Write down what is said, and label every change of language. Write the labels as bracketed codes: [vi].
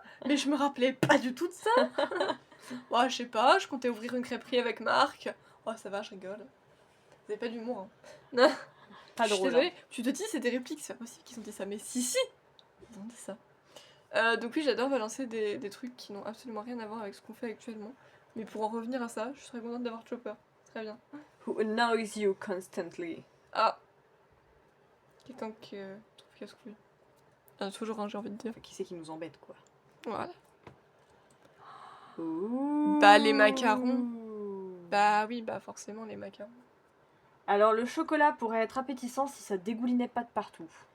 [fr] Mais je me rappelais pas du tout de ça. Ouais, je sais pas, je comptais ouvrir une crêperie avec Marc. Oh ça va, je rigole. Vous avez pas d'humour hein. Pas drôle. Je suis désolée, tu te dis c'est des répliques, c'est pas possible qu'ils ont dit ça. Mais si, ils ont dit ça. Donc oui, j'adore balancer des trucs qui n'ont absolument rien à voir avec ce qu'on fait actuellement. Mais pour en revenir à ça, je serais contente d'avoir Chopper. Très bien. [en] Who annoys you constantly. Ah. [fr] Quelqu'un qui trouve casse-couille. Toujours un, j'ai envie de dire. Qui c'est qui nous embête, quoi. Voilà. Ouh. Bah les macarons. Bah oui, bah forcément les macarons. Alors le chocolat pourrait être appétissant si ça dégoulinait pas de partout.